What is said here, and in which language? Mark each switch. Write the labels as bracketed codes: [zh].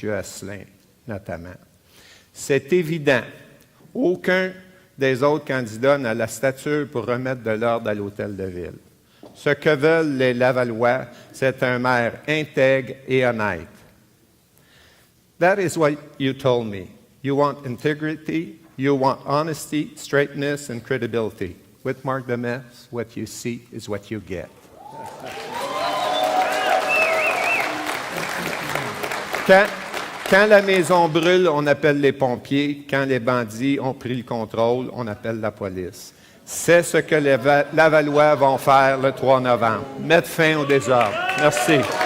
[fr] Asselin, notamment. C'est évident. Aucun des autres candidats n'a la stature pour remettre de l'ordre à l'Hôtel de Ville. Ce que veulent les Lavallois, c'est un maire intègre et honnête. [en] That is what you told me. You want integrity, you want honesty, straightness, and credibility. With Marc Demers, what you see is what you get. [fr] Quand la maison brûle, on appelle les pompiers. Quand les bandits ont pris le contrôle, on appelle la police. C'est ce que les Lavallois vont faire le 3 novembre. Mettre fin au désordre. Merci.